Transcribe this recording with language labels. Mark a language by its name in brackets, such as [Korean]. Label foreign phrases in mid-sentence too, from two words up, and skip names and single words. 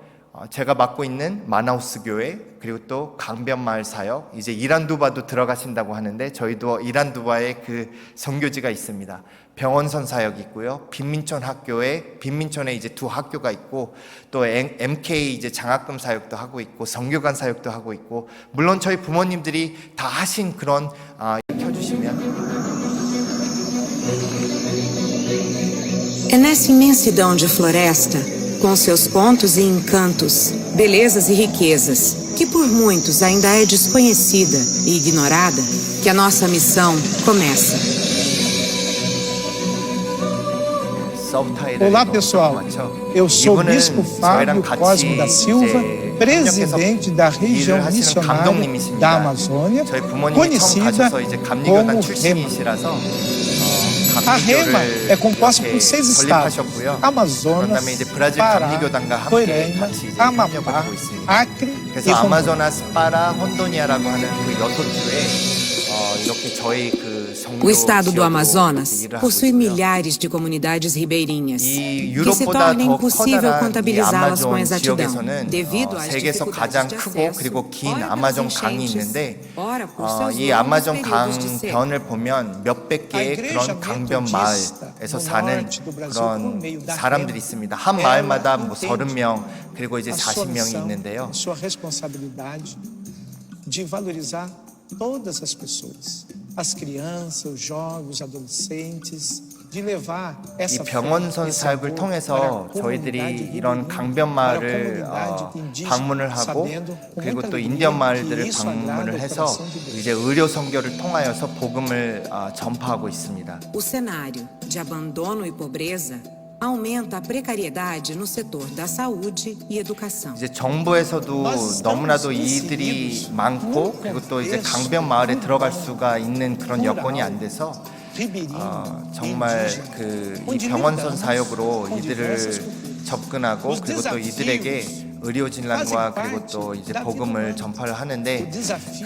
[Korean] 제가 맡고 있는 마나우스 교회 그리고 또 강변마을 사역, 이제 이란두바도 들어가신다고 하는데 저희도 이란두바에 그 선교지가 있습니다. 병원선 사역이 있고요. 빈민촌 학교에 빈민촌에 이제 2 학교가 있고 또 MK 이제 장학금 사역도 하고 있고 선교관 사역도 하고 있고, 물론 저희 부모님들이 다 하신 그런 켜주시면. [Portuguese] É nessa imensidão de floresta, com seus pontos e encantos, belezas e riquezas, que por muitos ainda é desconhecida e ignorada, que a nossa missão começa. Olá pessoal, eu sou o Bispo Fábio Cosmo da Silva, presidente da região missionária da Amazônia, conhecida como REMA. A REMA é composta por 6 estados: Amazonas, Pará, Roraima, Amapá, Acre e [Korean] 아마조나스, 파라, 혼돈이아라고 하는 그 6주에 이렇게 저희 [Portuguese] O estado do Amazonas possui milhares de comunidades ribeirinhas, que se torna impossível contabilizá-las com exatidão, devido às [Korean] 세계에서 [Portuguese] dificuldades [Korean] 가장 [Portuguese] de [Korean] 크고 [Portuguese] acesso, [Korean] 그리고 긴 [Portuguese] ora pelas [Korean] 아마존 강이 [Portuguese] enchentes, [Korean] 있는데 [Portuguese] ora por seus [Korean] 이 [Portuguese] longos [Korean] 아마존 [Portuguese] períodos de seca. [Korean] 강변을 보면 몇백 개의 그런 강변 마을에서 사는 그런 사람들이 있습니다. 한 마을마다 뭐 30명 그리고 이제 40명이 있는데요. [Portuguese] sua responsabilidade de valorizar todas as pessoas, as crianças, os jovens, os adolescentes, de levar [Korean] 이 [Portuguese] essa [Korean] 병원선 사역을 통해서 저희들이 이런 강변 마을을 방문을 하고 그리고 또 인디언 마을들을 방문을 해서 이제 의료 선교를 통하여서 복음을 전파하고 있습니다. [Portuguese] O cenário de abandono e pobreza aumenta a precariedade no setor da saúde e educação. [Korean] 이제 정부에서도 너무나도 이들이 많고 그리고 또 이제 강변 마을에 들어갈 수가 있는 그런 여건이 안 돼서 정말 이 병원선 사역으로 이들을 접근하고 그리고 또 이들에게 의료진단과 그리고 또 이제 복음을 전파를 하는데, 그